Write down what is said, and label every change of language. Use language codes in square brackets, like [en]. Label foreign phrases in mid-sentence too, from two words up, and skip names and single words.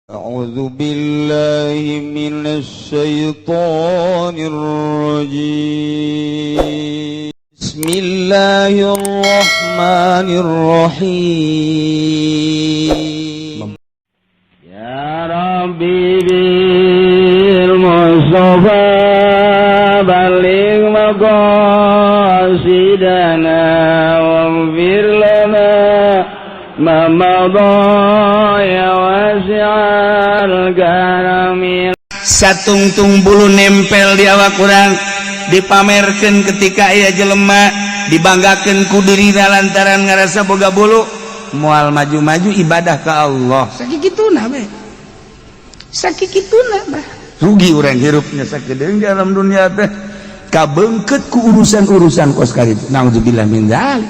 [ar] أعوذ بالله من الشيطان الرجيم بسم الله الرحمن الرحيم يا ربي بالمصطفى بلغ مقاصدنا واغفر لنا ما مضى يا واسع الكرم. [su] Satungtung bulu nempel di awak urang dipamerkeun ketika aya jelema dibanggakeun ku dirina lantaran ngarasa boga bulu moal maju-maju ibadah ka Allah sakikituna we sakikituna bah rugi urang hirupnya sakedeung di alam dunia teh kabeungkeut ku urusan-urusan kos karitu [ar] نعوذ بالله من ذلك.